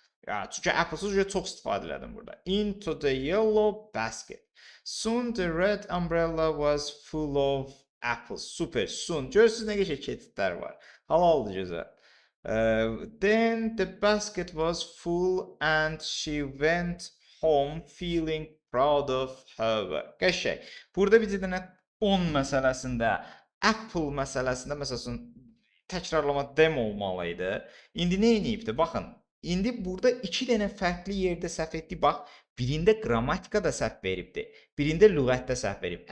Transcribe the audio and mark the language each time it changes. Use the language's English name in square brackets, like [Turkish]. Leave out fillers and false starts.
[Azerbaijani] Ya, çünki apples çox istifadə elədim burada. [English] Into the yellow basket. Soon the red umbrella was full of apples. Super. Soon. [Azerbaijani] Görürsünüz nə qəşəng keçidlər var. Halaldır gözəl. [English] Then the basket was full and she went home feeling proud of her work. [Azerbaijani] Qəşəng. Burada bir dənə 10 məsələsində, Apple məsələsində məsələn təkrarlama dem olmalıydı. İndi nə edibdi? Baxın. İndi burada 2 dənə fərqli yerdə səhv etdi. Bax, birində qrammatikada səhv veribdi, birində lüğətdə səhv verib.